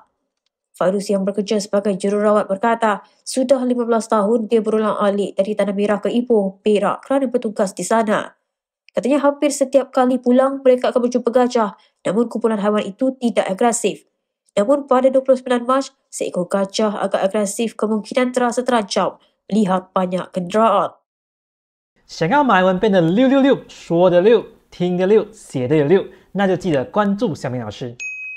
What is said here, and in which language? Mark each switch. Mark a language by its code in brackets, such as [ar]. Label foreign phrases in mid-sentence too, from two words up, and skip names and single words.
[ms] Fairuz yang bekerja sebagai jururawat berkata, sudah 15 tahun dia berulang alik dari Tanah Merah ke Ipoh, Perak kerana bertugas di sana. Katanya hampir setiap kali pulang mereka akan berjumpa gajah, namun kumpulan haiwan itu tidak agresif. Namun pada 29 Mac, seekor gajah agak agresif kemungkinan terasa terancam melihat banyak kenderaan. [zh] 想要马来文变得666，说的6，听的6，写的也6，那就记得关注小明老师。